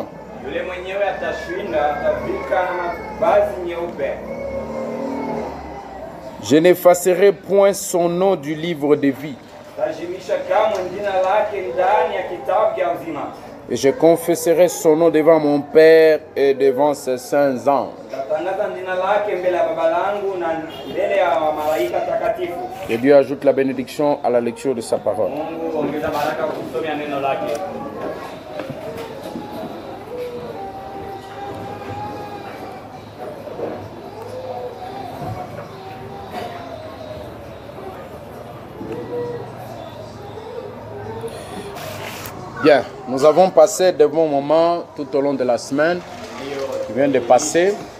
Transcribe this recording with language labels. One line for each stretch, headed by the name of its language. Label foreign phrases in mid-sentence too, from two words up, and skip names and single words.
Swahili: Yule mwenyewe atashinda atavika na mavazi nyeupe.
French: Je n'effacerai point son nom du livre de vie.
Swahili: Tajimisha kamwe jina lake ndani ya kitabu cha uzima.
French: Et je confesserai son nom devant mon Père et devant ses saints anges.
Swahili: Tatangaza jina lake mbele ya Baba langu na mbele ya malaika takatifu.
French: Et Dieu ajoute la bénédiction à la lecture de sa parole.
Swahili: Mungu ongeza baraka kwa kusomea neno lake.
French: Bien, nous avons passé de bons moments tout au long de la semaine qui vient de passer.